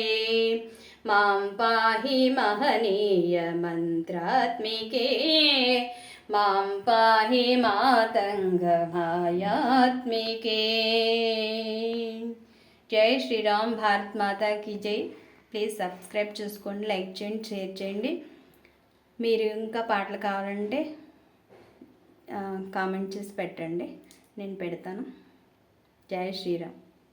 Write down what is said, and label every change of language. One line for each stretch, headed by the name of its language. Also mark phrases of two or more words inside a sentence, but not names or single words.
Sanskrit: मां पाहि महनीय मन्त्रात्मिके। मां पाहि मातङ्ग मायात्मिके।
Hindi: जय श्री राम। भारत माता की जय।
English: please subscribe
Telugu: చేసుకోండి, లైక్ చేయండి, షేర్ చేయండి. మీరు ఇంకా పాటలు కావాలంటే కామెంట్ చేసి పెట్టండి, నేను పెడతాను.
Hindi: जय श्रीराम.